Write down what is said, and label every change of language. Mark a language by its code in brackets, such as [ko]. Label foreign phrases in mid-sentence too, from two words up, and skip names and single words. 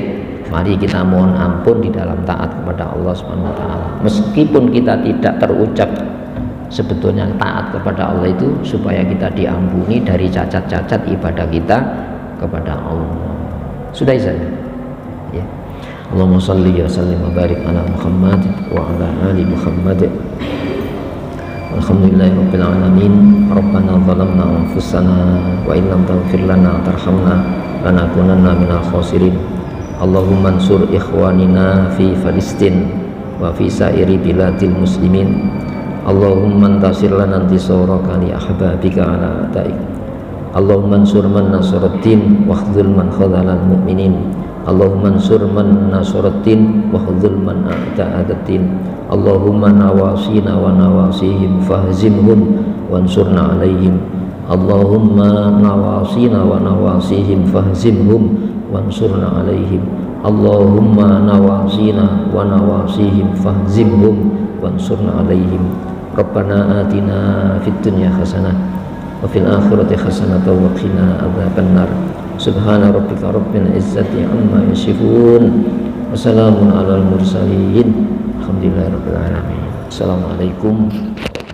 [id] Mari kita mohon ampun di dalam taat kepada Allah [ar] سبحانه وتعالى. [id] Meskipun kita tidak terucap, sebetulnya taat kepada Allah itu supaya kita diampuni dari cacat-cacat ibadah kita kepada Allah. Sudah saja. Ya. [ar] اللهم صل وسلم وبارك على محمد وعلى آل محمد. الحمد لله رب العالمين ربنا ظلمنا أنفسنا وإن لم تغفر لنا وترحمنا لنكونن من الخاسرين. اللهم انصر إخواننا في فلسطين وفي سائر بلاد المسلمين. اللهم انتصر لنا انتصارك لأحبابك على أعدائك. اللهم انصر من نصر الدين واخذل من خذل المؤمنين. اللهم انصر من نصر الدين واخذل من عادى الدين. اللهم نواصينا ونواصيهم فاهزمهم وانصرنا عليهم. اللهم نواصينا ونواصيهم فاهزمهم وانصرنا عليهم. اللهم نواصينا ونواصيهم فاهزمهم وانصرنا عليهم. ربنا آتنا في الدنيا حسنة وفي الآخرة حسنة وقنا عذاب النار. سبحان ربك رب العزة عما يصفون وسلام على المرسلين. الحمد لله رب العالمين. Assalamualaikum